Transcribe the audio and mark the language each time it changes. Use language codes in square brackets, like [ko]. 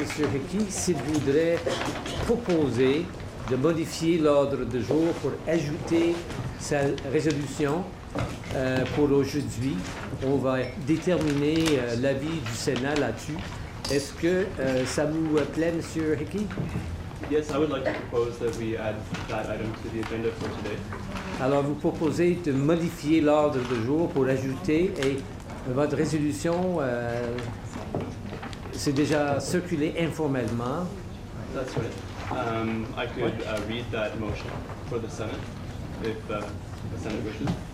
[fr] Hickey s'il voudrait proposer de modifier l'ordre du jour pour ajouter sa résolution pour aujourd'hui. On va déterminer l'avis du Sénat là-dessus. Est-ce que ça vous plaît, M. Hickey? [en] Yes, I would like to propose that we add that item to the agenda for today. [fr] Alors, vous proposez de modifier l'ordre du jour pour ajouter, et votre résolution, c'est déjà circulé informellement. [en] That's right. I could read that motion for the Senate, if the Senate wishes.